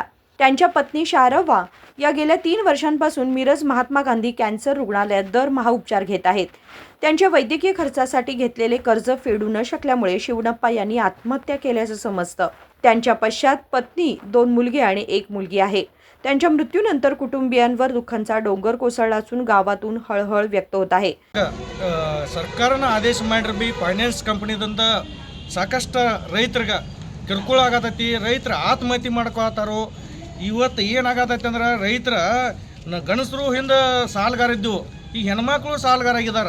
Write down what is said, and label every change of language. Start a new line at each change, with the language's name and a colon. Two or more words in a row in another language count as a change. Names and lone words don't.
Marathi: त्यांच्या पत्नी शारवा या गेल्या 3 वर्षांपासून मिरज महात्मा गांधी कॅन्सर रुग्णालयात दरमहा उपचार घेत आहेत। त्यांच्या वैद्यकीय खर्चासाठी घेतलेले कर्ज फेडू न शकल्यामुळे शिवणप्पा यांनी आत्महत्या केल्याचं समजतं। त्यांच्या पश्चात पत्नी, 2 मुलगे आणि 1 मुलगी आहे। त्यांच्या मृत्यूनंतर कुटुंबियांवर दुःखाचा डोंगर कोसळला असून गावातून हळहळ व्यक्त होत आहे।
Kannada: ಸರ್ಕಾರನ ಆದೇಶ ಮಾಡಿರ್ಬಿ ಫೈನಾನ್ಸ್ ಕಂಪನಿದಿಂದ ಸಾಕಷ್ಟು ರೈತರಿಗೆ ಕಿರುಕುಳ ಆಗತೈತಿ, ರೈತರು ಆತ್ಮಹತ್ಯೆ ಮಾಡ್ಕೊತಾರೋ। ಇವತ್ತು ಏನಾಗತೈತಿ ಅಂದ್ರೆ ರೈತರ ಗಣಸರು ಹಿಂದೆ ಸಾಲಗಾರ ಇದ್ದು, ಈಗ ಹೆಣ್ಮಕ್ಳು ಸಾಲಗಾರ ಆಗಿದ್ದಾರೆ।